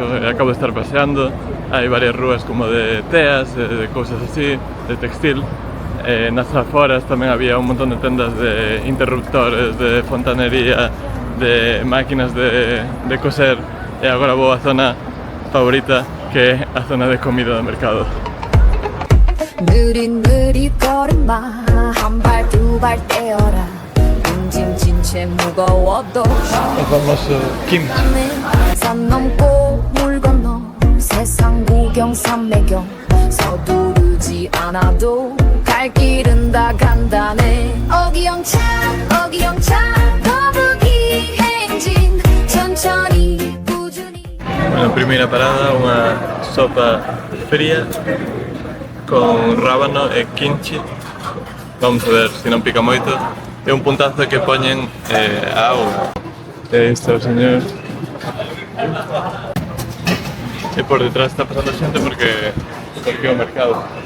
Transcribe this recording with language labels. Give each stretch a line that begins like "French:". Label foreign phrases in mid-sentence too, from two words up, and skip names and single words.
Galician: Acabo de estar paseando, hai varias rúas como de teas, de cousas así, de textil. Nas aforas tamén había un montón de tendas de interruptores, de fontanería, de máquinas de coser, e agora vou á zona favorita, que é a zona de comida do mercado.
Korean: 느릿느릿 걸음마 한 발 두 발 떼어라 짐진 채 무거워도
Galician: O famoso kimchi.
Korean: 산 넘고 물 건너 세상 구경 삼매경 서두르지 않아도 갈 길은 다 간단해 어기영차 거북이 행진 천천히 꾸준히.
Galician: Bueno, primeira parada, unha sopa fría con rábano e kimchi. Vamos a ver se non pica moito. É un puntazo que poñen a auga. E isto é o señor. E por detrás está pasando xente porque é o mercado.